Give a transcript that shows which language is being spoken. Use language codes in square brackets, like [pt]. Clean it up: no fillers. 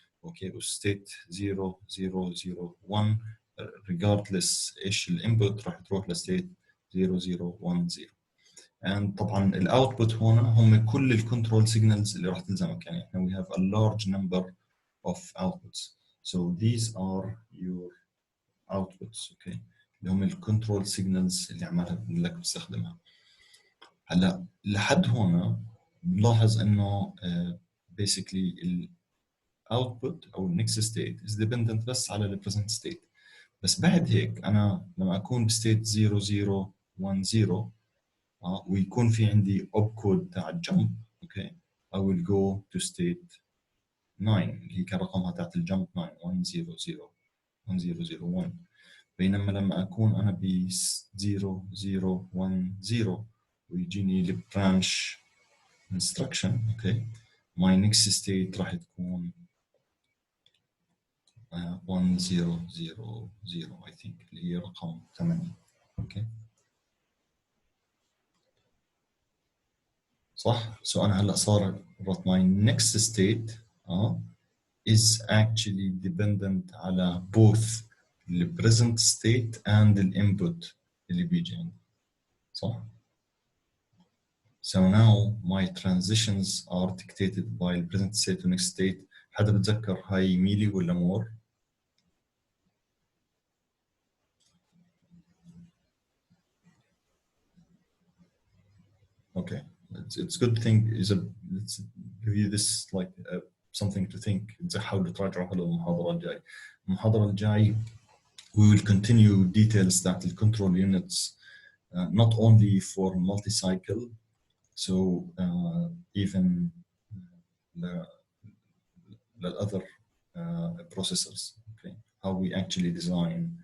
[ar] اوكي، وستيت 0 0 0 1 [en] regardless [ar] ايش الانبوت راح تروح لستيت 0 0 1 0. and طبعا الاوتبوت هون هم كل الكنترول سيجنالز اللي راح تلزمك. يعني احنا [en] we have a large number of outputs, so these are your outputs. [ar] اوكي، اللي هم الكنترول سيجنالز اللي عمالها لك بتستخدمها. هلا لحد هون بنلاحظ انه basically الاوتبوت او النكست ستيت is dependent بس على البريزنت ستيت. بس بعد هيك انا لما اكون بستيت 0 0 1 0 ويكون في عندي اوب كود تاع الجمب، اوكي [en] I will go to state 9 [ar] اللي هي كان رقمها تاعت الجمب 9 1 0 0 1 0 0 1. بينما لما اكون انا ب 0 0 1 0 ويجيني البرانش instruction، اوكي [en] my next state [ar] راح تكون 1 0 0 0 I think اللي هي رقم 8. [en] Okay صح؟ So انا هلا صار my next state is actually dependent على both the present state and the input [ar] اللي بيجي عندي، صح؟ [en] So now my transitions are dictated by the present state و next state. [ar] حدا بتذكر هاي ميلي ولا مور؟ [en] Okay, it's good thing is let's give you this like something to think. [ar] حاولوا تراجعوا هلا المحاضرة الجاي. المحاضرة الجاي [en] we will continue details that the control units not only for multi-cycle, so even the other processors. Okay, how we actually design.